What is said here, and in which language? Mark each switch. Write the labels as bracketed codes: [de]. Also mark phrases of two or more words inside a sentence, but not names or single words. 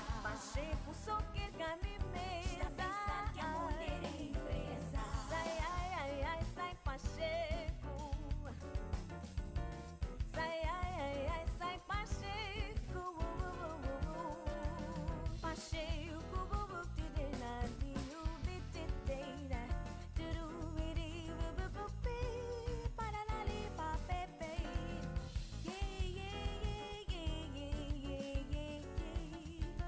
[pt] Pacheco só quer que me veja. Está a pensar que a mulher é empresa. Sai, ai, ai, ai, sai Pacheco. Sai, ai, ai, ai, sai Pacheco. Pacheco, tudinadinho, biteteira. Turubiri, bububupi, paralali, papepe. [en] Yeah, yeah, yeah, yeah, yeah, yeah, yeah.